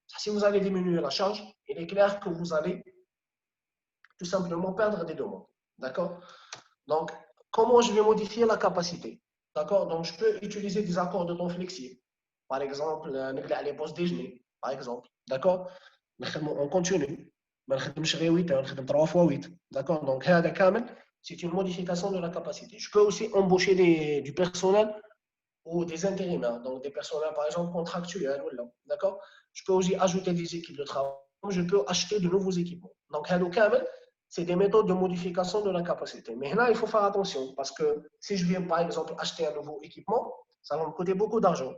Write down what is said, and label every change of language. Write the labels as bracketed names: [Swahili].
[French] Si vous allez diminuer la charge, il est clair que vous allez tout simplement perdre des demandes. D'accord? Donc, comment je vais modifier la capacité? D'accord? Donc, je peux utiliser des accords de temps flexibles. Par exemple, les pauses déjeuner, par exemple. D'accord? On continue. [Arabic] ما نخدمش غير 8 heures, نخدم 3 fois 8. [French] D'accord? Donc, [Arabic] هذا كامل, [French] c'est une modification de la capacité. Je peux aussi embaucher du personnel ou des intérimaires, donc des personnels par exemple contractuels. D'accord? Je peux aussi ajouter des équipes de travail. Je peux acheter de nouveaux équipements. Donc, [Arabic] هذا كامل, [French] c'est des méthodes de modification de la capacité. Mais là, il faut faire attention parce que si je viens par exemple acheter un nouveau équipement, ça va me coûter beaucoup d'argent.